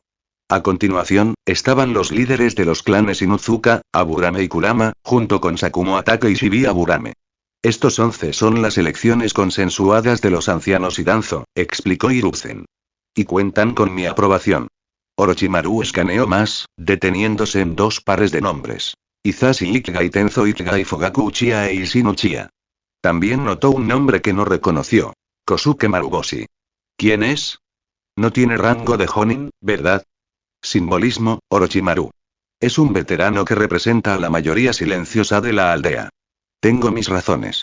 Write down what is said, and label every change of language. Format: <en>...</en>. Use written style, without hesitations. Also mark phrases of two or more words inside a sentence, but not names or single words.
<es>A continuación, estaban los líderes de los clanes Inuzuka, Aburame y Kurama, junto con Sakumo Atake y Shibuya Aburame. Estos 11 son las elecciones consensuadas de los ancianos Hidanzo, explicó Hiruzen. Y cuentan con mi aprobación. Orochimaru escaneó más, deteniéndose en 2 pares de nombres. Izashi Ichigai Tenzo Ichigai Fogaku Uchiha e Ishino Uchiha. También notó un nombre que no reconoció. Kosuke Marugoshi. ¿Quién es? No tiene rango de Jonin, ¿verdad? Simbolismo, Orochimaru. Es un veterano que representa a la mayoría silenciosa de la aldea. Tengo mis razones.</es>